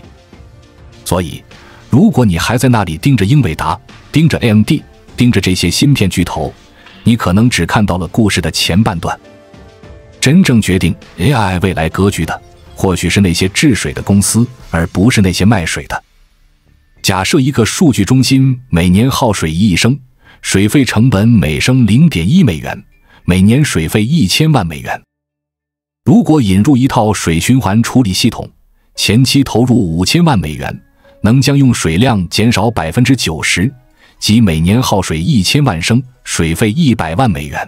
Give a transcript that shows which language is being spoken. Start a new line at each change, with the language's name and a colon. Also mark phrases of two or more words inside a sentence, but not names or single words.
Chinese: 所以，如果你還在那裡盯着英偉達、盯着 AMD、盯着這些芯片巨頭，你可能只看到了故事的前半段。真正決定 AI 未來格局的，或許是那些治水的公司，而不是那些賣水的。假設一個數據中心每年耗水1億升，水費成本每升0.1美元，每年水費1000萬美元。如果引入一套水循環處理系統，前期投入5000萬美元，能將用水量減少 90%， 即每年耗水1000萬升，水費100萬美元。